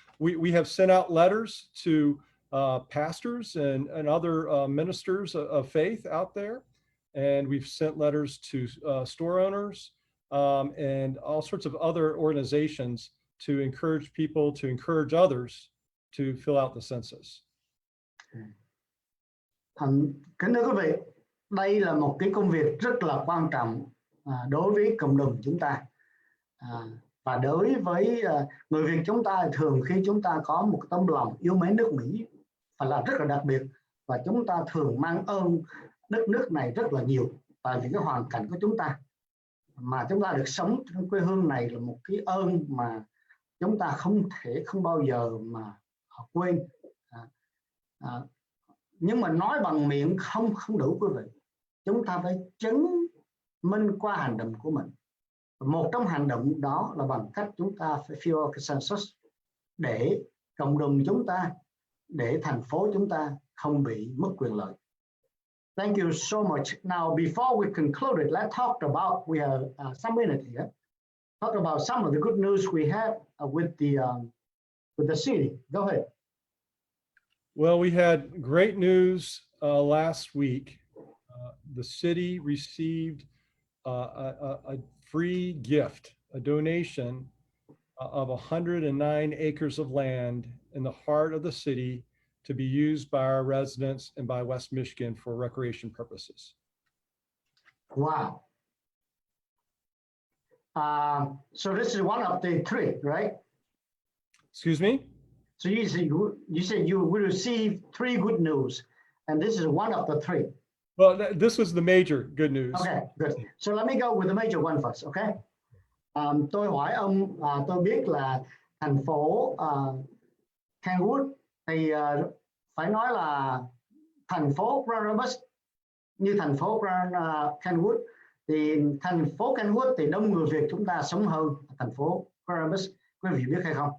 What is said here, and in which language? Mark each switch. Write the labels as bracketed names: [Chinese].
[English] We have sent out letters to pastors and other ministers of faith out there. And we've sent letters to store owners and all sorts of other organizations to encourage people, to encourage others to fill out the census. [Vietnamese] Kính thưa quý vị, đây là một cái công việc rất là quan trọng đối với cộng đồng chúng ta, và đối với người Việt chúng ta. Thường khi chúng ta có một tấm lòng yêu mến nước Mỹ phải là rất là đặc biệt, và chúng ta thường mang ơn đất nước này rất là nhiều, tại vì cái hoàn cảnh của chúng ta mà chúng ta được sống trong quê hương này là một cái ơn mà chúng ta không bao giờ mà quên. Nhưng mà nói bằng miệng không đủ quý vị, chúng ta phải chứng minh qua hành động của mình. Một trong hành động đó là bằng cách chúng ta phải [English] fill out [Vietnamese] cái census để cộng đồng chúng ta, để thành phố chúng ta không bị mất quyền lợi. [English] Thank you so much. Now, before we conclude it, let's talk about, we have some minutes here, talk about some of the good news we have with the city. Go ahead. Well, we had great news last week. The city received a free gift, a donation of 109 acres of land in the heart of the city to be used by our residents and by West Michigan for recreation purposes. Wow. So this is one of the three, right? Excuse me? So you said you will receive three good news, and this is one of the three. Well, this was the major good news. Okay, good. So let me go with the major one first, okay? [Vietnamese] Tôi hỏi ông, tôi biết là thành phố Kenwood thì phải nói là thành phố Grand Rapids như thành phố Kenwood Thì thành phố Kenwood thì đông người Việt chúng ta sống hơn thành phố Columbus, quý vị biết hay không?